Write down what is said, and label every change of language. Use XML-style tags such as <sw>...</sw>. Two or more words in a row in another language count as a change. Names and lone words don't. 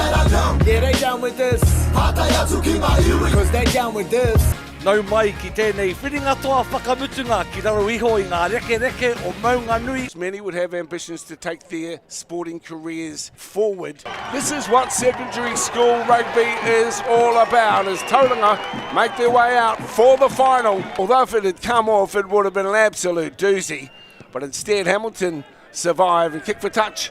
<en>Yeah, they down with this. Because they down with this.</en> <mi>Nau mai ki tēnei whiringa toa whakamutunga ki raro iho I ngā reke o waenganui.</mi> <en>Many would have ambitions to take their sporting careers forward. This is what secondary school rugby is all about, as Tauranga make their way out for the final. Although if it had come off, it would have been an absolute doozy. But instead, Hamilton survive and kick for touch.</en>